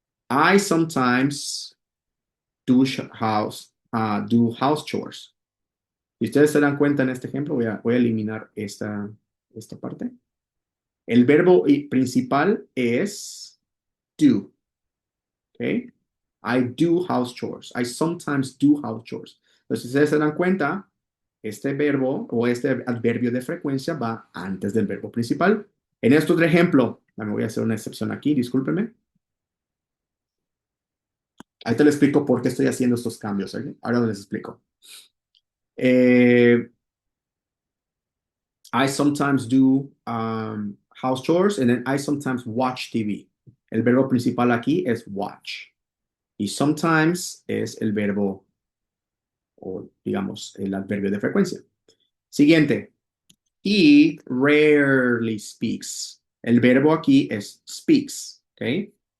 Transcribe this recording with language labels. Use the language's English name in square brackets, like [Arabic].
[English] I sometimes do house chores. [Spanish] Si ustedes se dan cuenta en este ejemplo, voy a eliminar esta parte. El verbo principal es do. ¿Ok? [English] I do house chores. I sometimes do house chores. [Spanish] Entonces, si ustedes se dan cuenta, este verbo o este adverbio de frecuencia va antes del verbo principal. En este otro ejemplo, me voy a hacer una excepción aquí, discúlpeme. Ahí te lo explico por qué estoy haciendo estos cambios. ¿Ok? Ahora les explico. Eh, [English] I sometimes do house chores and then I sometimes watch TV. [Spanish] El verbo principal aquí es watch. Y sometimes es el verbo, o digamos, el adverbio de frecuencia. [English] Siguiente. He rarely speaks. [Spanish] El verbo aquí es speaks. ¿Ok?